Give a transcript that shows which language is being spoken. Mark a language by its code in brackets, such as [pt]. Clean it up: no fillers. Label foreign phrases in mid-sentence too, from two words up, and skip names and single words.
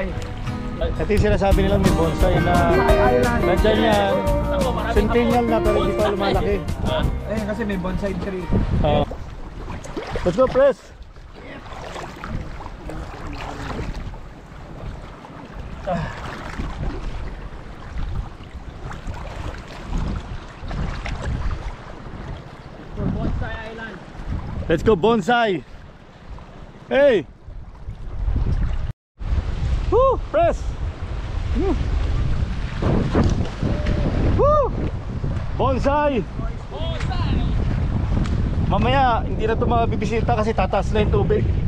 [tl] Ito yung sinasabi nilang may bonsai na nandyan yan. Centennial na pero hindi pa lumalaki. Ayun kasi may bonsai tree. [en] Let's go, press! Bonsai Island. Let's go, bonsai! Hey! Woo! Press! Woo! Bonsai! Bonsai! [tl] Mamaya, hindi na ito mabibisita kasi tataas na yung tubig.